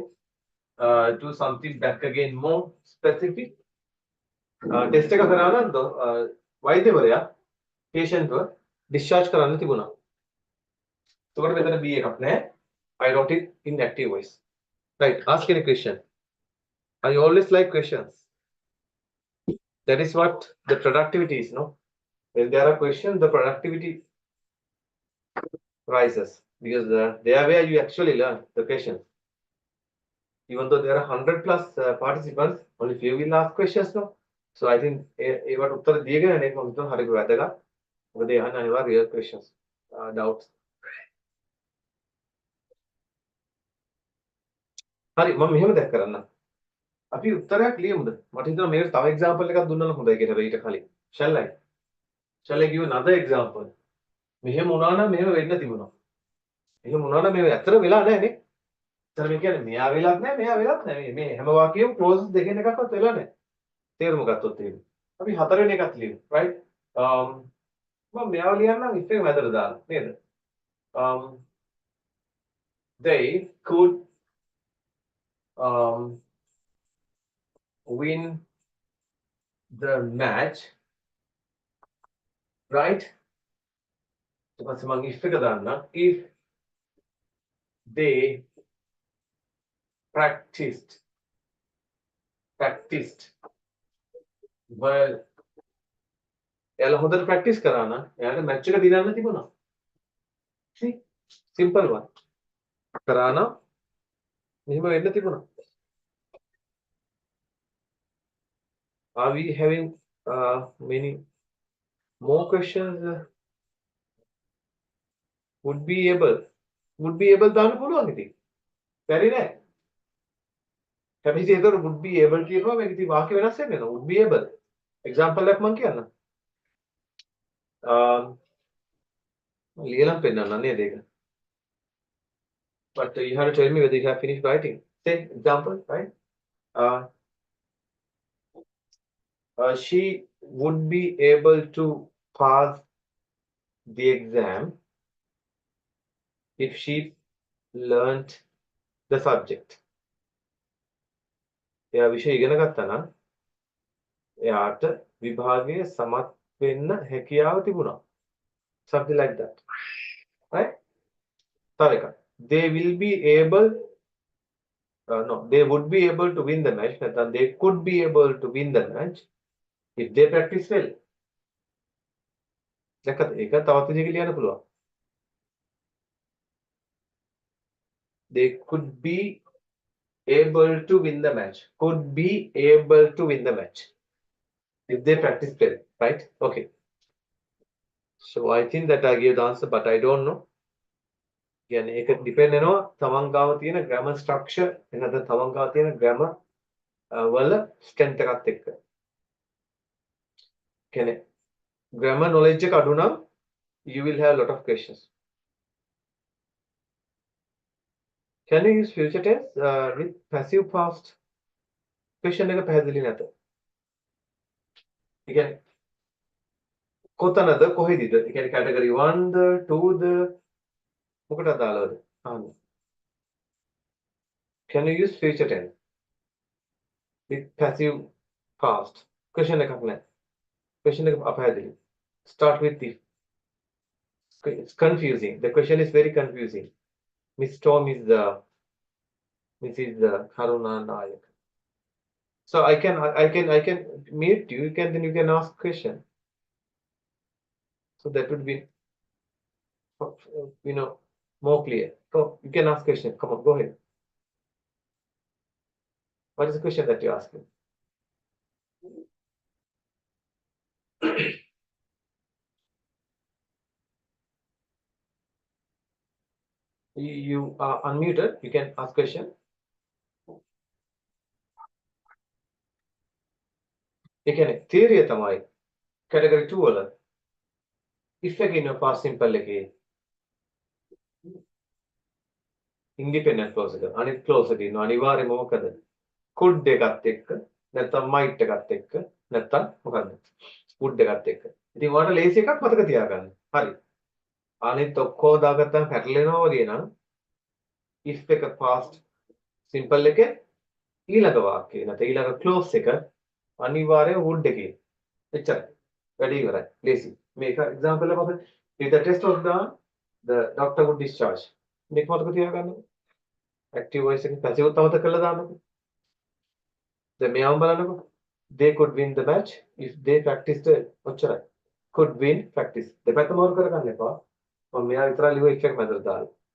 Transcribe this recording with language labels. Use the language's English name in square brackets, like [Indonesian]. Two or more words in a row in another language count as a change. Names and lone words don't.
[English] do something back again more specific test [Sinhala] එක කරා නම් වෛද්‍යවරයා patient ව discharge කරන්න තිබුණා එතකොට මෙතන B එකක් නැහැ [English] I wrote it in active voice right ask any question I always like questions that is what the productivity is no when there are questions the productivity rises because they are where you actually learn the questions even though there are 100 plus participants only few will ask questions no so I think [Sinhala] ඒවට උත්තර දීගෙන යන්නේ මම හිතනවා හරියට වැදගත් මොකද ඒ අහන්න අනිවාර්ය [English] real questions doubts [Sinhala] හරි මම මෙහෙම දැක් කරන්න අපි උත්තරයක් ලියමුද මට හිතෙනවා මේකට තව example එකක් දුන්නා නම් හොඳයි කියලා ඊට කලින් [English] shall I give another example [Sinhala] මෙහෙම වුණා නම් මෙහෙම වෙන්න තිබුණා එහෙම වුණා නම් මේ ඇත්තට වෙලා නැහැ නේ එතන මේ කියන්නේ මෙයා වෙලක් නැහැ මෙයා වෙලක් නැහැ මේ හැම වාක්‍යෙම clauses දෙකෙන් එකක්වත් වෙලා නැහැ තේරුම ගත්තොත් එහෙම අපි හතරවෙනි එකත් ලියමු right මම මෙයාව ලියන්නම් if එක මැදට දාලා නේද [English] they could win the match right [Sinhala] ඊට පස්සේ මම if එක දාන්න [English] if they practiced well [Sinhala] එයාලා හොඳට ප්‍රැක්ටිස් කරා නම් එයාට මැච් එක දිනන්න තිබුණා [English] see simple one [Sinhala] කරා නම් මෙහෙම වෙන්න තිබුණා [English] are we having many more questions would be able [Sinhala] දාන්න පුළුවන් ඉතින් බැරි නෑ හැබැයි ඒතර [English] would be able [Sinhala] කියනවා මේක ඉතින් වාක්‍ය වෙනස් වෙන්නේ නෑ [English] would be able [Sinhala] example එකක් මම කියන්නම් ලියලා පෙන්නන්න නේද ඒක [English] but you have to tell me whether you have finished writing say example right she would be able to pass the exam if she learnt the subject [Sinhala] එයා විෂය ඉගෙන ගත්තා නම් එයාට විභාගයේ සමත් වෙන්න හැකියාව තිබුණා [English] something like that right [Sinhala] තව එකක් [English] they will be able no they would be able to win the match නැත්නම් they could be able to win the match if they practice well [Sinhala] දැක්කද ඒක තවත් විදිහකට ලියන්න පුළුවන් [English] they could be able to win the match could be able to win the match if they practice well right okay so I think that I gave the answer but I don't know [Sinhala] කියන්නේ ඒක depend වෙනවා තමන් ගාව තියෙන grammar structure එනද තමන් ගාව තියෙන grammar වල strength එකත් එක්ක කියන්නේ grammar knowledge එක අඩු නම් [English] you will have a lot of questions can you use future tense with passive past [Sinhala] question එක පැහැදිලි නැත ඒ කියන්නේ කොතනද කොහෙදද ඒ කියන්නේ category 1 ද 2 ද මොකටද දාලාද අහන්න [English] can you use future tense with passive past question [Sinhala] එකක් නැහැ question එක අපහැදිලි [English] start with if It's confusing. The question is very confusing. Miss Tom is the Mrs. Haruna Nayak. So I can mute you. Then you can ask question. So that would be more clear. So you can ask question. Come on, go ahead. What is the question that you're asking? You are unmuted. You can ask question. [Sinhala] ඒ කියන්නේ theory තමයි category 2 වල if එකේ ඉන්න past simple එකේ independent clause එක අනිත් clause එකේ ඉන්න අනිවාර්යයෙන්ම මොකද could එකත් එක්ක නැත්නම් might එකත් එක්ක නැත්නම් මොකද්ද would එකත් එක්ක. ඉතින් ඔයාලට ලේසි එකක් මතක තියාගන්න. හරි. අනිත් ඔක්කොම දාගත්තාම පැටලෙනවා වගේ නම් if එක past simple එකේ ඊළඟ වාක්‍යය නැත්නම් ඊළඟ clause එක අනිවාර්යයෙන් would එකේ. එච්චරයි. වැඩි ඉවරයි. ලේසි. මේක example එක මොකද? [English] If the test was done, the doctor would discharge. [Sinhala] මේක මතක තියාගන්න. [English] active voice [Sinhala] එක passive තවත කරලා දාන්නකො. දැන් මෙයාම බලන්නකො. [English] They could win the match if they practiced ඔච්චරයි. Could win practice. [Sinhala] දෙපැත්ත මොකද කරගන්න එපා. මම මෙයා විතරයි ලියුව එක මැදට දාලා.